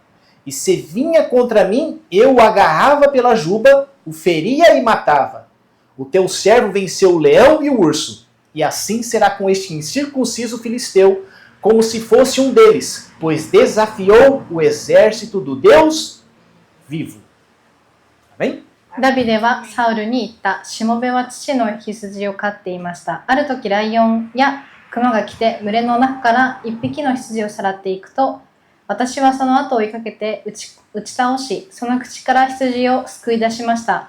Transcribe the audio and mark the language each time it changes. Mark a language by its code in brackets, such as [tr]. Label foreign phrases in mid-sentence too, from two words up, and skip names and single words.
[pt] E se vinha contra mim, eu o agarrava pela juba, o feria e matava. O teu servo venceu o leão e o urso, e assim será com este incircunciso filisteu, como se fosse um deles, pois desafiou o exército do Deus vivo. Amém? [ja] ダビデはサウルに言った。しもべは父の羊を飼っていました。ある時ライオンやクマが来て群れの中から一匹の羊をさらっていくと、私はその後を追いかけて打ち倒し、その口から羊を救い出しました。